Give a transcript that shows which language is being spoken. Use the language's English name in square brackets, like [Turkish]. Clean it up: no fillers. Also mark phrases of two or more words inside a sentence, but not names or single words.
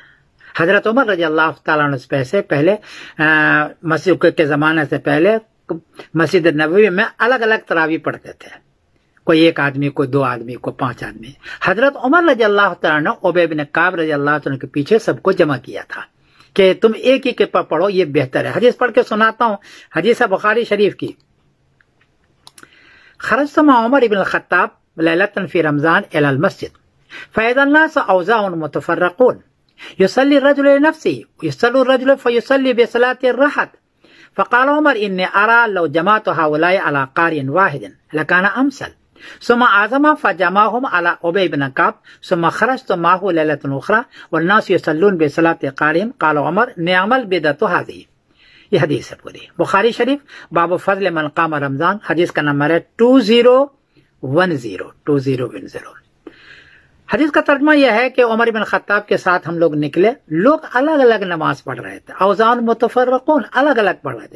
[Urdu] حضرت عمر [Arabic] رضي الله تعالى عنه [Urdu] سے پہلے مسجد کے زمانے سے پہلے مسجد نبوی میں الگ الگ تراویح پڑھتے تھے، کوئی 1 آدمی، کوئی 2 آدمی، کوئی 5 آدمی. حضرت عمر [Arabic] رضي الله تعالى [Urdu] نے ابی بن کعب [Arabic] رضي الله تعالى [Urdu] کے پیچھے سب کو جمع کیا تھا کہ تم ایک ہی کے پر پڑھو، یہ بہتر ہے. حدیث پڑھ کے سناتا ہوں، حدیث ہے بخاری شریف کی. [Arabic] خرجت مع عمر ابن الخطاب ليلة في رمضان إلى المسجد فإذا الناس أوزاع متفرقون يصلي الرجل لنفسه يصلي الرجل فيصلي بصلاته الرهط فقال عمر إني أرى لو جمعت هؤلاء على قارئ واحد لكان أمثل ثم عزم فجمعهم على أبي ابن كعب ثم خرجت معه ليلة أخرى والناس يصلون بصلاة قارئ قال عمر نعم البدعة هذه. [Urdu] یہ حدیث ہے پوری، بخاری شریف، باب فضل من قام رمضان، حدیث کا نمبر ہے 2010. حدیث کا ترجمہ یہ ہے کہ عمر بن خطاب کے ساتھ ہم لوگ نکلے، لوگ الگ الگ نماز پڑھ رہے تھے, [Arabic] أوزاع متفرقون, [Urdu] الگ الگ پڑھ رہے تھے.